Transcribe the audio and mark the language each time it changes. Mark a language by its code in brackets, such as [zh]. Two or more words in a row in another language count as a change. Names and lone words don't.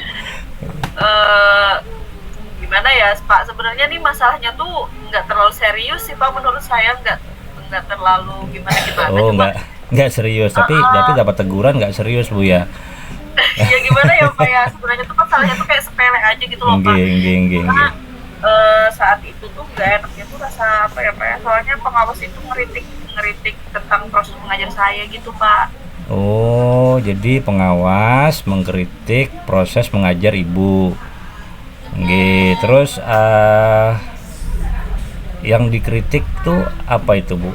[id] eh Gimana ya Pak? Sebenarnya nih masalahnya tuh nggak terlalu serius sih Pak, menurut saya nggak terlalu gimana gimana. Oh, Cuma nggak serius, tapi dapat teguran nggak serius Bu ya. ya gimana ya Pak ya? Sebenarnya tuh masalahnya tuh kayak sepele aja gitu loh Pak. [jv] Nggih, nggih, nggih, [id] Karena nggih. saat itu tuh nggak enaknya tuh rasa apa ya Pak ya? Soalnya pengawas itu ngeritik ngeritik tentang proses mengajar saya gitu Pak. Oh, jadi pengawas mengkritik proses mengajar Ibu. Nggih, terus yang dikritik tuh apa itu Bu?